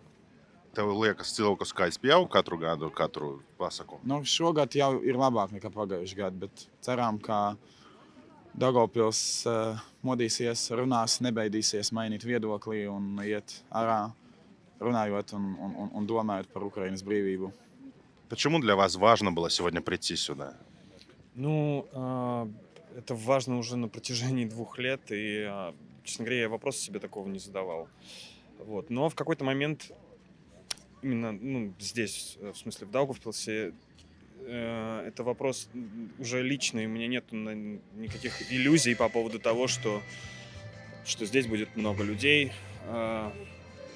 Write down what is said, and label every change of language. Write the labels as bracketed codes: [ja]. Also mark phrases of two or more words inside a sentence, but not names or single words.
[lv] Tev liekas, cilvēku skaits pieaug katru gadu, katru pasākumu? Šogad jau ir labāk nekā pagājuši gadu, bet ceram, ka Daugavpils modīsies, runās, nebeidīsies mainīt viedokli un iet ārā, runājot un domājot par Ukrainas brīvību. [ru] Почему для вас важно было сегодня прийти сюда? Это важно уже на протяжении 2 лет, и, честно говоря, я вопроса себе такого не задавал. Но в какой-то момент, именно здесь, в смысле в Даугавпилсе, это вопрос уже личный, у меня нет никаких иллюзий по поводу того, что здесь будет много людей.